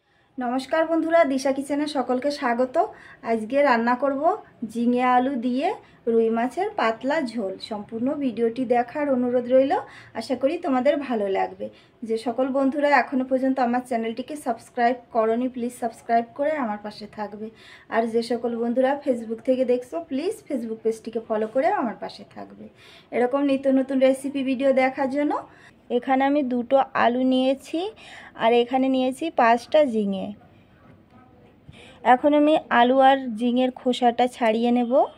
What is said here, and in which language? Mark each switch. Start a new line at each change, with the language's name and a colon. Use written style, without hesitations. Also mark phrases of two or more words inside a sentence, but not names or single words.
Bangla: নমস্কার বন্ধুরা দিশা কিচেনে সকলকে স্বাগত। আজকে রান্না করব ঝিঙে আলু দিয়ে রুই মাছের পাতলা ঝোল। সম্পূর্ণ ভিডিওটি দেখার অনুরোধ রইল। আশা করি তোমাদের ভালো লাগবে। যে সকল বন্ধুরা এখনো পর্যন্ত আমার চ্যানেলটিকে সাবস্ক্রাইব করোনি প্লিজ সাবস্ক্রাইব করে আমার পাশে থাকবে। আর যে সকল বন্ধুরা ফেসবুক থেকে দেখছো প্লিজ ফেসবুক পেজটিকে ফলো করে আমার পাশে থাকবে। এরকম নিত্য নতুন রেসিপি ভিডিও দেখার জন্য এখানে আমি দুটো আলু নিয়েছি আর এখানে নিয়েছি 5টা ঝিঙে। এখন আমি আলু আর ঝিঙের খোসাটা ছাড়িয়ে নেব।